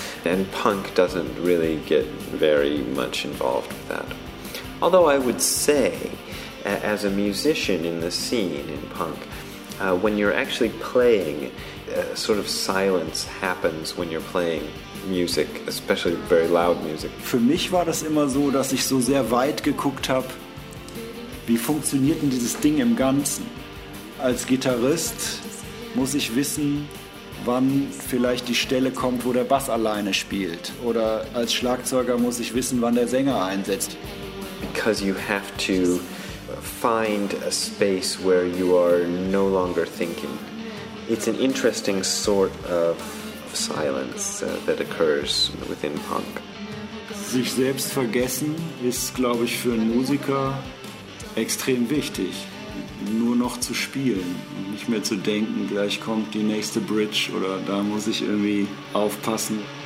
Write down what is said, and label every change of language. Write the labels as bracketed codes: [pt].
[en] And punk doesn't really get very much involved with that. Although I would say, as a musician in the scene in punk, when you're actually playing, sort of silence happens when you're playing music, especially very loud music. [de] Für mich war das immer so, dass ich so sehr weit geguckt habe, wie funktioniert denn dieses Ding im Ganzen? Als Gitarrist muss ich wissen, wann vielleicht die Stelle kommt, wo der Bass alleine spielt. Oder als Schlagzeuger muss ich wissen, wann der Sänger einsetzt. [en] Because you have to find a space where you are no longer thinking. It's an interesting sort of silence that occurs within punk. [de] Sich selbst vergessen ist, glaube ich, für einen Musiker extrem wichtig, nur noch zu spielen und nicht mehr zu denken, gleich kommt die nächste Bridge oder da muss ich irgendwie aufpassen.